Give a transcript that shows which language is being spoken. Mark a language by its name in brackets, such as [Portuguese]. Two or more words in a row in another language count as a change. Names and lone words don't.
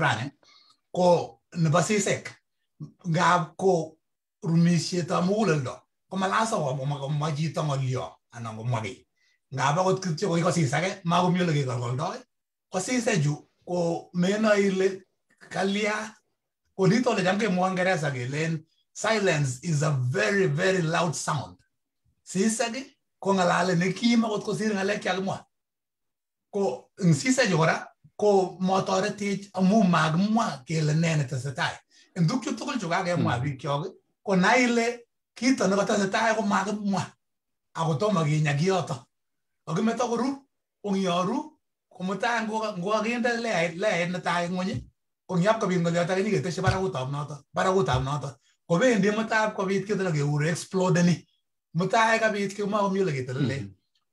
[Kalenjin] rani ko nebo sisek ngap ko rumisietab muguleldo ko malasa komwa chito ng'olyo anan komwa kiy ngap akot kityo ko sisake makomi ole kekolkoldoi ko sisechu ko meno ile kalia ko nito le jamke mo Ngereza kelen [English] silence is a very very loud sound [Kalenjin] sisagi ko ngalale ne kim akot ko sir ngale kyalmwa ko sisagi ora ko motoretich amu magmwa kele nene tesetai ndukchu tugul chu kakemwa biik kyok ko naile kito ne tesetai ko magmwa ako tomo kinya kiyoto akimeto koru ongyoru komutai ngokakinde leit netai ng'ony konyap kobit ngoliot ake nyiketeshi barakutab noto kobendi mutai kobit kito nekekure explodeni mutai kabit kemakomi ole ketelele